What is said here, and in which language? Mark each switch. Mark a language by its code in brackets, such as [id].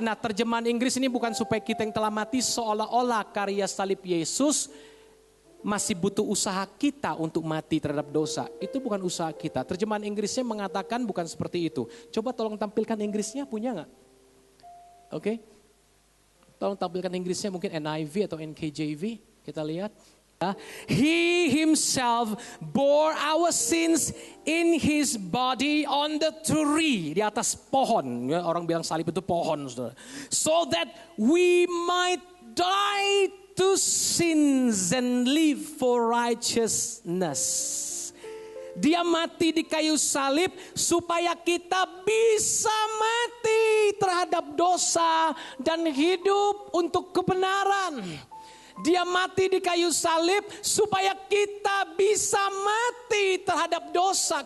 [id] Nah, terjemahan Inggris ini bukan supaya kita yang telah mati, seolah-olah karya salib Yesus masih butuh usaha kita untuk mati terhadap dosa. Itu bukan usaha kita. Terjemahan Inggrisnya mengatakan bukan seperti itu. Coba tolong tampilkan Inggrisnya, punya nggak? Oke. Tolong tampilkan Inggrisnya, mungkin NIV atau NKJV. Kita lihat. [en] He himself bore our sins in his body on the tree. [id] Di atas pohon. Orang bilang salib itu pohon, saudara. [en] So that we might die to sins and live for righteousness. [id] Dia mati di kayu salib supaya kita bisa mati terhadap dosa dan hidup untuk kebenaran. Dia mati di kayu salib supaya kita bisa mati terhadap dosa.